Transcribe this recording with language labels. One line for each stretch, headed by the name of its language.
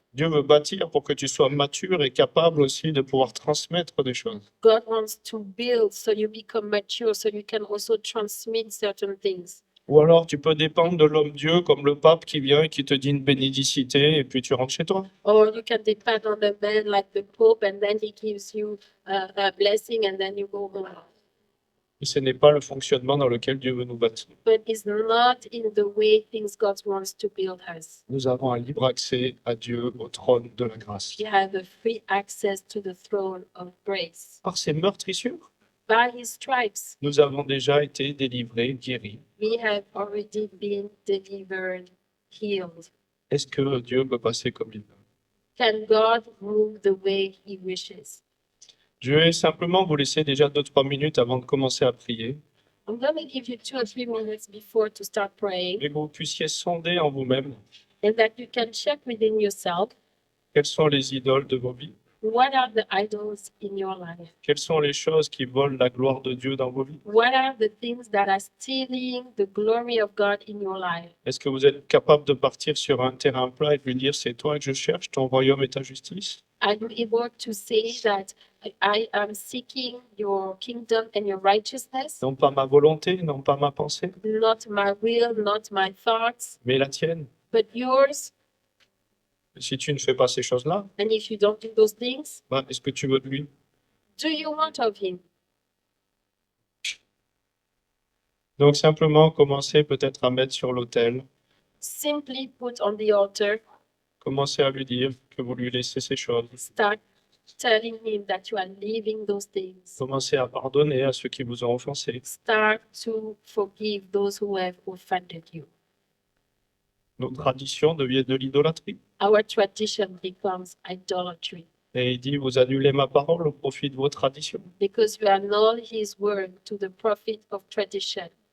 French: Dieu veut bâtir pour que tu sois mature et capable aussi de pouvoir transmettre des choses.
English: God wants to build so you become mature, so you can also transmit certain things.
French: Ou alors tu peux dépendre de l'homme-dieu comme le pape qui vient et qui te dit une bénédicité et puis tu rentres chez toi.
English: Or you can depend on a man like the Pope, and then he gives you a blessing, and then you go home.
French: Et ce n'est pas le fonctionnement dans lequel Dieu veut nous bâtir.
English: But it's not in the way things God wants to build us.
French: Nous avons un libre accès à Dieu, au trône de la grâce.
English: We have a free access to the throne of grace.
French: Par ses meurtrissures,
English: By his stripes,
French: nous avons déjà été délivrés, guéris.
English: we have already been delivered, healed.
French: Est-ce que Dieu peut passer comme il veut?
English: Can God move the way he wishes?
French: Je vais simplement vous laisser déjà 2-3 minutes avant de commencer à prier,
English: I'm going to give you 2 or 3 minutes before to start praying,
French: et que vous puissiez sonder en vous-même
English: and that you can check within yourself,
French: quelles sont les idoles de vos vies,
English: what are the idols in your life?
French: quelles sont les choses qui volent la gloire de Dieu dans vos vies.
English: What are the things that are stealing the glory of God in your life?
French: Est-ce que vous êtes capable de partir sur un terrain plat et de lui dire c'est toi que je cherche, ton royaume et ta justice?
English: Are you able to say that I am seeking your kingdom and your righteousness?
French: Non pas ma volonté, non pas ma pensée,
English: Not my will, not my thoughts,
French: mais la tienne.
English: but yours.
French: Si tu ne fais pas ces choses-là,
English: And if you don't do those things,
French: est-ce que tu veux de lui?
English: do you want of him?
French: Donc simplement commencer peut-être à mettre sur l'autel,
English: Simply put on the altar,
French: commencer à lui dire que vous lui laissez ces choses,
English: start telling him that you are leaving those things.
French: commencer à pardonner à ceux qui vous ont offensé.
English: Start to forgive those who have offended you.
French: Nos traditions deviennent de l'idolâtrie.
English: Our tradition becomes idolatry
French: Et il dit, vous annulez ma parole au profit de vos traditions.
English: because you annul his word to the profit of tradition.